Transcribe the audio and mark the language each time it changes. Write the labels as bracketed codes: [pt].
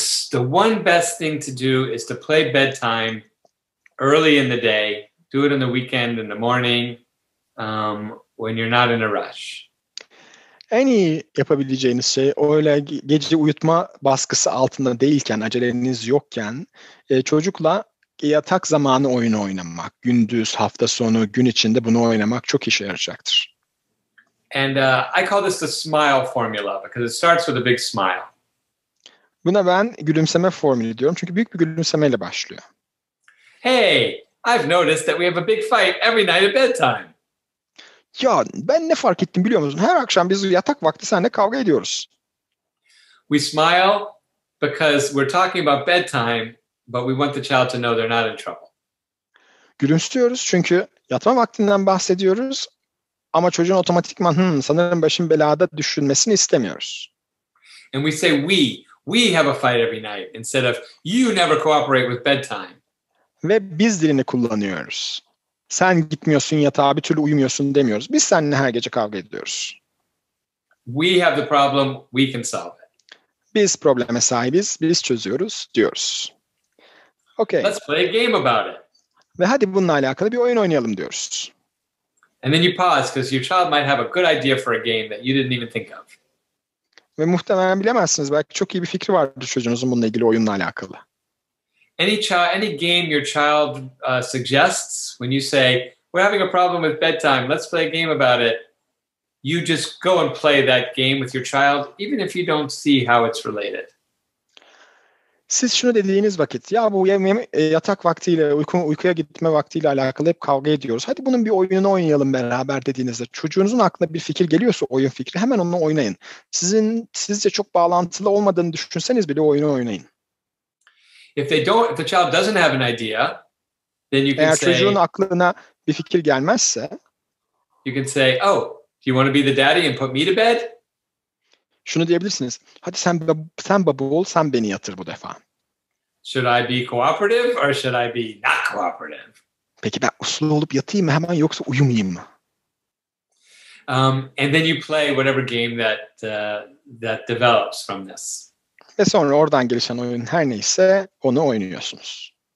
[en] The one best thing to do is to play bedtime early in the day. Do it on the weekend, in the morning, when you're not in a rush. [tr] En iyi yapabileceğiniz şey öyle gece uyutma baskısı altında değilken, aceleniz yokken çocukla yatak zamanı oyunu oynamak. Gündüz, hafta sonu, gün içinde bunu oynamak çok işe yarayacaktır. [en] And I call this the smile formula because it starts with a big smile. [tr] Buna ben gülümseme formülü diyorum çünkü büyük bir gülümsemeyle başlıyor. [en] Hey, I've noticed that we have a big fight every night at bedtime. [tr] Ya ben ne fark ettim biliyor musun? Her akşam biz yatak vakti seninle kavga ediyoruz. [en] We smile because we're talking about bedtime, but we want the child to know they're not in trouble. [tr] Gülümsüyoruz çünkü yatma vaktinden bahsediyoruz ama çocuğun otomatikman sanırım başım belada düşünmesini istemiyoruz. [en] And we say we have a fight every night instead of you never cooperate with bedtime. [tr] Ve biz dilini kullanıyoruz. Sen gitmiyorsun yatağa bir türlü uyumuyorsun demiyoruz. Biz seninle her gece kavga ediyoruz. [en] We have the problem, we can solve it. [tr] Biz probleme sahibiz, biz çözüyoruz diyoruz. [en] Okay. Let's play a game about it. [tr] Ve hadi bununla alakalı bir oyun oynayalım diyoruz. [en] And then you pause because your child might have a good idea for a game that you didn't even think of. [tr] Ve muhtemelen bilemezsiniz. Belki çok iyi bir fikri vardır çocuğunuzun bununla ilgili oyunla alakalı. [en] Any game your child suggests when you say, we're having a problem with bedtime, let's play a game about it. You just go and play that game with your child, even if you don't see how it's related. [tr] Siz şunu dediğiniz vakit, ya bu yatak vaktiyle, uykuya gitme vaktiyle alakalı hep kavga ediyoruz. Hadi bunun bir oyununu oynayalım beraber dediğinizde, çocuğunuzun aklına bir fikir geliyorsa oyun fikri, hemen onunla oynayın. Sizce çok bağlantılı olmadığını düşünseniz bile oyunu oynayın. [en] If the child doesn't have an idea, then you can [tr] Eğer [en] say, [tr] çocuğun aklına bir fikir gelmezse, [en] you can say, oh, do you want to be the daddy and put me to bed? [tr] Şunu diyebilirsiniz. Hadi sen baba ol, sen beni yatır bu defa. [en] Should I be cooperative or should I be not cooperative? [tr] Peki ben uslu olup yatayım mı hemen yoksa uyumayayım mı? [en] And then you play whatever game that develops from this. [tr] Ve sonra oradan gelişen oyun her neyse onu oynuyorsunuz.